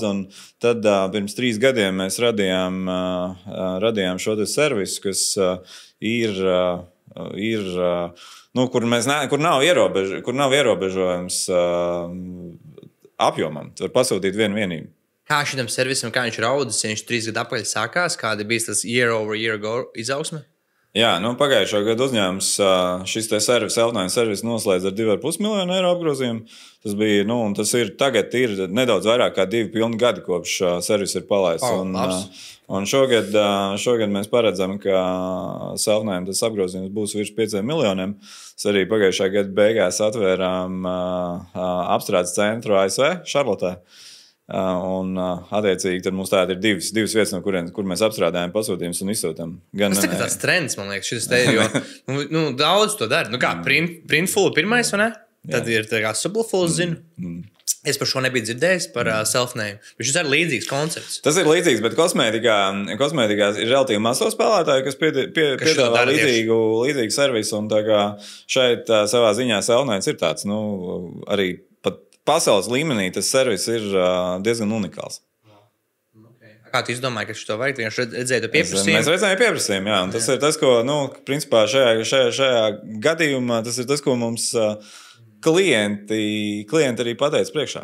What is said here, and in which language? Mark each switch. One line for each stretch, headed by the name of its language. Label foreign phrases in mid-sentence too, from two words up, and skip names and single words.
Latvian: Un tad pirms 3 gadiem mēs radījām šo te servisu, kas kur nav ierobežojums apjomam. Var pasūtīt vienu vienību. Kā šitam servisam, kā viņš raudas, ja viņš 3 gadu atpakaļ sākās, kāda bija tas
English: year-over-year
Latvian: izaugsme? Jā, pagājušā gada uzņēmums šis te self-named servis noslēdz ar 2,5 miljonu eiro apgrozījumu. Tas bija, tagad ir nedaudz vairāk kā 2 pilni gadi, kopš servis ir palaists. Un šogad mēs paredzam, ka self-named tas apgrozījums būs virs 5 miljoniem. Mēs arī pagājušā gada beigās atvērām apstrādes centru ASV, Šarlotē. Un attiecīgi tad mums tāda ir divas vietas, no kur mēs apstrādājam pasūtījumus un izsūtām. Tas ir tāds trends, man liekas, šis te ir, jo daudz to dara. Kā Printful pirmais, vai ne? Tad ir tā kā Subful, zinu. Es par šo nebiju dzirdējis, par self-name. Šis ir līdzīgs koncepts. Tas ir līdzīgs, bet kosmētikā ir relatīvi mazo spēlētāju, kas piedāvā līdzīgu servisu. Un tā kā šeit savā ziņā self-name ir tāds, arī pasaules līmenī tas servis ir diezgan unikāls. Kā tu izdomāji, ka šo vajag? Vienkārši redzēja to pieprasījumu? Mēs redzējām pieprasījumu, jā. Un tas ir tas, ko, principā šajā gadījumā, tas ir tas, ko mums klienti arī pateica priekšā.